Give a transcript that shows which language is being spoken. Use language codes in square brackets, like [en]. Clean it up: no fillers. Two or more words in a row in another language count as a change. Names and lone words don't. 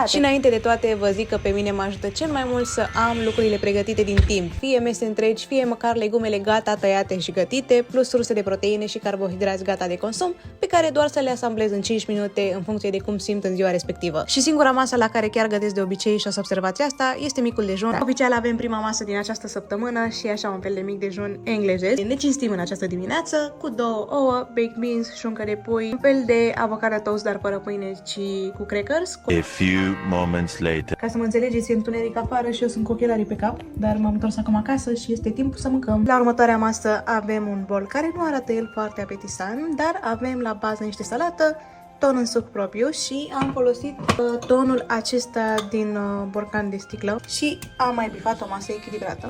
[ro] Și înainte de toate vă zic că pe mine mă ajută cel mai mult să am lucrurile pregătite din timp, fie mese întregi, fie măcar legumele gata tăiate și gătite, plus surse de proteine și carbohidrați gata de consum, pe care doar să le asamblez în 5 minute în funcție de cum simt în ziua respectivă. Și singura masă la care chiar gătesc de obicei, și o să observați asta, este micul dejun. Oficial avem prima masă din această săptămână și așa un fel de mic dejun englezesc. Ne cinstim în această dimineață cu 2 ouă, [en] baked beans, [ro] șuncă de pui, un fel de [en] avocado toast, [ro] dar fără pâine, ci cu crackers. [en] A few moments later. [ro] Ca să mă înțelegeți, e întuneric afară și eu sunt cu ochelarii pe cap, dar m-am întors acum acasă și este timpul să mâncăm. La următoarea masă avem un bol care nu arată el foarte apetisant, dar avem la bază niște salată, ton în suc propriu și am folosit tonul acesta din borcan de sticlă și am mai bifat o masă echilibrată.